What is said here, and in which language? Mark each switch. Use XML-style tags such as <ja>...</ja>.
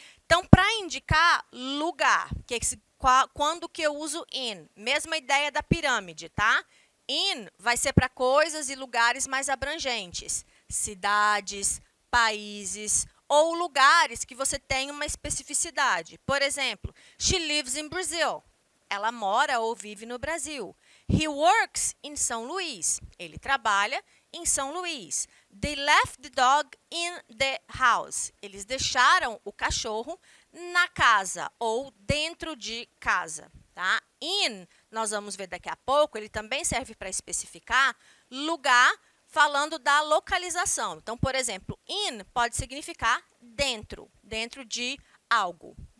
<pt>Então, para indicar lugar, que é quando que eu uso in, mesma ideia da pirâmide, tá? In vai ser para coisas e lugares mais abrangentes, cidades, países, ou lugares que você tem uma especificidade. Por exemplo,</pt> <en>she lives in Brazil.</en> <pt>Ela mora ou vive no Brasil.</pt> <en>He works in São Luís.</en> <pt>Ele trabalha em São Luís.</pt> <en>They left the dog in the house.</en> <pt>Eles deixaram o cachorro na casa ou dentro de casa. Tá? In, nós vamos ver daqui a pouco, ele também serve para especificar lugar, falando da localização. Então, por exemplo, in pode significar dentro, dentro de algo.</pt>